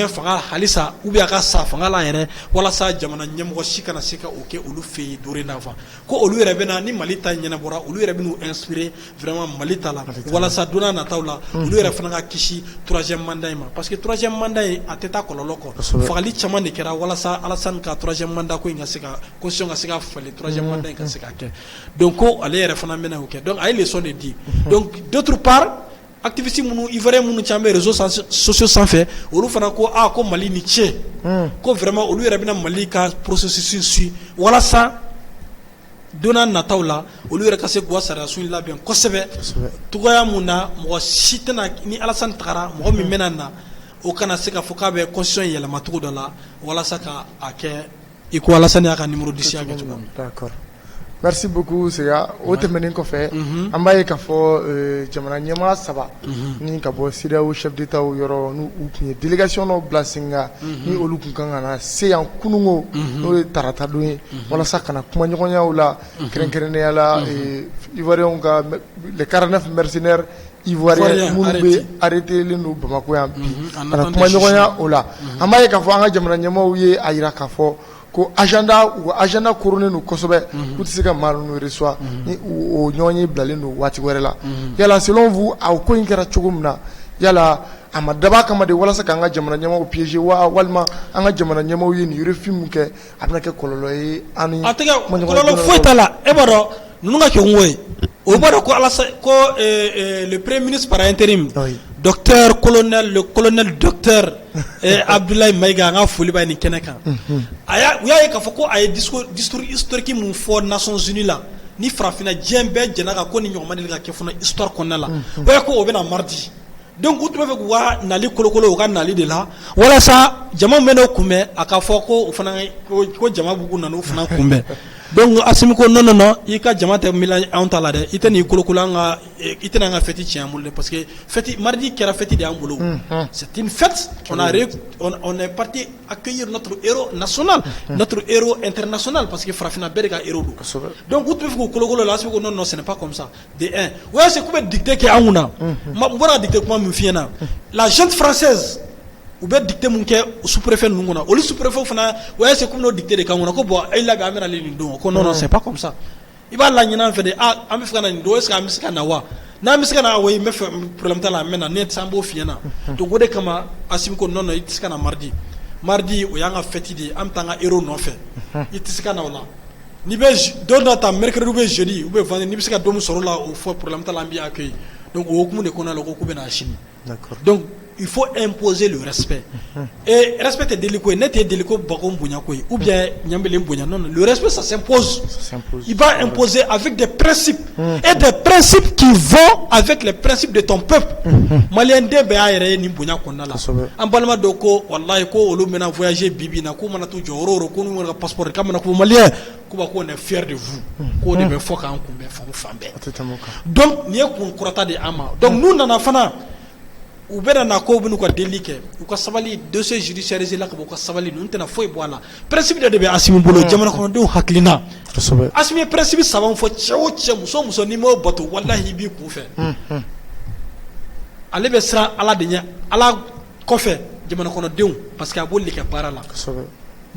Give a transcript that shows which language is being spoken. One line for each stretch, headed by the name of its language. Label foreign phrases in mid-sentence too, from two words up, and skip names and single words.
Bambara: fanga halisa
French: ou bien
Bambara: a ka sa fanga la yɛrɛ walasa jamana ɲɛmɔgɔ si kana se ka o kɛ olu fɛ yen dorénavant ko olu yɛrɛ bɛ na ni Mali ta ɲɛnabɔra olu yɛrɛ bɛ n'u inspirer vraiment Mali ta la walasa don n'a nataw la olu yɛrɛ fana ka kisi
French: troisième mandat
Bambara: in ma
French: parce que troisième mandat
Bambara: in a tɛ taa kɔlɔlɔ kɔ fagali caman de kɛra walasa Alassane ka
French: troisième mandat
Bambara: ko in ka se ka constitution ka se ka falen
French: troisième mandat
Bambara: in ka se ka kɛ donc ko ale yɛrɛ fana bɛna o kɛ donc a ye leçon de di
French: donc d'autre
Bambara: part activiste minnu ivoirien minnu caman bɛ
French: réseaux sociaux
Bambara: sanfɛ olu fana ko ko Mali ni cɛ ko vraiment olu yɛrɛ bɛna Mali ka processus suit walasa don n'a nataw la olu yɛrɛ ka se k'u ka sariyasun labɛn kosɛbɛ togoya mun na mɔgɔ si tɛna ni Alassane tagara mɔgɔ min bɛna na o kana se ka fɔ k'a bɛ constitution yɛlɛma cogo dɔ la walasa ka a kɛ i ko Alassane y'a ka numéro 10 ya kɛ cogo min.
French: D'accord. Merci beaucoup Sega.
Bambara: O tɛmɛnen kɔfɛ an b'a ye k'a fɔ jamana ɲɛmaa 3 ni ka bɔ CEDEAO
French: chef d'état
Bambara: yɔrɔ n'u tun ye délégation dɔ bila sen kan ni olu tun kan ka na se yan kunungo n'o ye tarata don ye walasa ka na kumaɲɔgɔnyaw la kɛrɛnkɛrɛnnenya la ivoiriens ka
French: les 49 mercenaires ivoiriens
Bambara: minnu bɛ arrêté len don Bamako yan bi ka na kumaɲɔgɔnya o la an b'a ye k'a fɔ an ka jamana ɲɛmaaw ye a jira k'a fɔ ko agenda koronnen don kosɛbɛ k'u tɛ se ka maa ninnu reçoit ni o ɲɔgɔn ye bilalen don waati wɛrɛ la yala
French: selon vous
Bambara: a ko in kɛra cogo min na yala a ma dab'a kama de walasa k'an ka jamana ɲɛmaaw piéger walima an ka jamana ɲɛmaaw ye nin refus min kɛ a bɛna kɛ kɔlɔlɔ ye an ni a tɛ kɛ kɔlɔlɔ foyi t'a la e b'a dɔn ninnu ka kɛ n ko ye o b'a dɔn ko
French: le premier ministre par intérim docteur le colonel docteur Abdoulaye Maïga
Bambara: an ka foli b'a ye nin kɛnɛ kan u y'a ye k'a fɔ ko a ye
French: discours historique
Bambara: mun fɔ Nations Unies la ni farafinna diɲɛ bɛɛ jɛna kan ko ni ɲɔgɔn ma deli ka kɛ fana histoire kɔnɔna la o ye ko o bɛna mardi donc u tun bɛ fɛ k'u ka nali kolokolo u ka nali de la walasa jama min bɛ n'o kunbɛn a ka fɔ ko o fana ko jama b'u nana o fana kunbɛn donc Assimi ko non i ka jama tɛ mila anw ta la dɛ i tɛ nin kolokolo i tɛna an ka fête tiɲɛ an bolo dɛ
French: parce que fête
Bambara: mardi kɛra fête de y'an bolo
French: c'est une fête on est parti accueillir notre héros national notre héros international parce que
Bambara: farafinna bɛɛ de ka héros don donc u tun bɛ fɛ k'u kolokolo la Assimi ko non
French: ce n'est pas comme ça
Bambara: de un o y'a se k'u bɛ dicté kɛ an kunna n bɔra ka dicté kuma min f'i ɲɛna la
French: junte française
Bambara: u bɛ dicté mun kɛ sous-préfet ninnu kunna olu sous-préfet fana o y'a se k'u bɛn'o dicté de k'an kunna ko bon a ye labɛn an bɛna nin don ko
French: non c'est pas comme ça
Bambara: i b'a laɲini an fɛ de an bɛ fɛ ka na nin don
French: est ce que
Bambara: an bɛ se ka na wa n'an bɛ se ka na wa n bɛ fɛ problème t'a la an bɛ na ne tɛ se an b'o f'i ɲɛna donc o de kama Assimi ko non i tɛ se ka na mardi o y'an ka fête de ye an bɛ taa an ka héros nɔfɛ i tɛ se ka na o la n'i bɛ don dɔ ta mercredi
French: ou bien jeudi ou bien vendredi
Bambara: n'i bɛ se ka don min sɔrɔ o la o fɔ problème t'a la an b'i accueillir donc o hukumu de kɔnɔna la ko k'u bɛna sini donc
French: il faut imposer le respect et
Bambara: respect tɛ deli ko ye ne tɛ deli ko bako bonya ko ye
French: ou bien
Bambara: ɲambelen bonya
French: non le respect ça s'impose il va imposer avec des principes et des principes qui vont avec les principes de ton peuple
Bambara: malien den bɛɛ y'a yɛrɛ ye nin bonya kɔnɔna la an balima dɔw ko wallahi ko olu bɛna voyager bibi na k'u mana t'u jɔyɔrɔ ko n'u mana ka passeport k'a mana ko malien ko ba ko
French: on est fier de vous
Bambara: ko de bɛ fɔ k'an kunbɛn fan bɛɛ donc nin ye kun kɔrɔta de an ma donc n'u nana fana u bɛ na ko bɛ n'u ka deli kɛ u ka sabali
French: dossier judiciarisé
Bambara: la ka bɔ u ka sabali ninnu tɛna foyi bɔ a la principe dɔ de bɛ Assimi bolo jamana kɔnɔdenw hakilina Assimi ye principe 3 fɔ cɛ o cɛ muso o muso n'i m'o bato walahi i b'i kun fɛ ale bɛ siran Ala de ɲɛ Ala kɔfɛ jamana kɔnɔdenw parce que a b'olu de kɛ baara la n